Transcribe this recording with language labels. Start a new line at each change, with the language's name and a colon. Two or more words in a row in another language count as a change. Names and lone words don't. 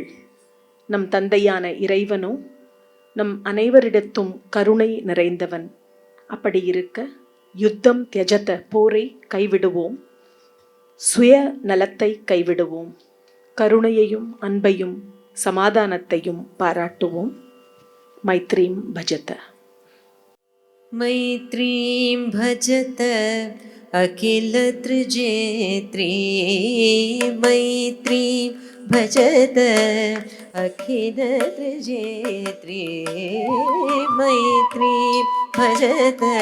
Tamil: நம் தந்தையான இறைவனோ நம் அனைவரிடத்தும் கருணை நிறைந்தவன். அப்படி இருக்க
Sanskrit: युद्धं त्यजत,
Tamil: போரை கைவிடுவோம், சுய நலத்தை கைவிடுவோம், கருணையையும் அன்பையும் சமாதானத்தையும் பாராட்டுவோம்.
Sanskrit: मैत्रीं भजत. मैत्रीं भजत अखिलत्रिजेत्री, मैत्रीं भजत अखिलत्रिजेत्री, मैत्रीं भजत